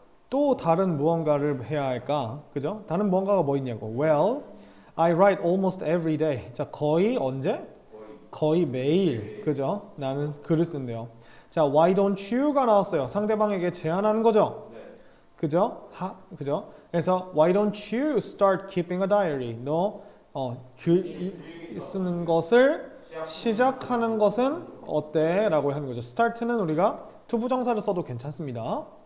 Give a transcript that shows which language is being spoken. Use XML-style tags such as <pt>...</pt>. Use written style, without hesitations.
<ko>또 다른 무언가를 해야 할까? 그죠? 다른 무언가가 뭐 있냐고.</ko> <en>Well, I write almost every day.</en> <ko>자, 거의 언제? 거의 매일. 그죠? 나는 글을 쓴대요. 자,</ko> <en>why don't you</en> <ko>가 나왔어요. 상대방에게 제안하는 거죠. 그죠? 그죠? 그래서</ko> <en>why don't you start keeping a diary?</en> <ko>너 글 쓰는 것을 시작하는 것은 어때? 라고 하는 거죠. start는 우리가 투부정사를 써도 괜찮습니다.</ko>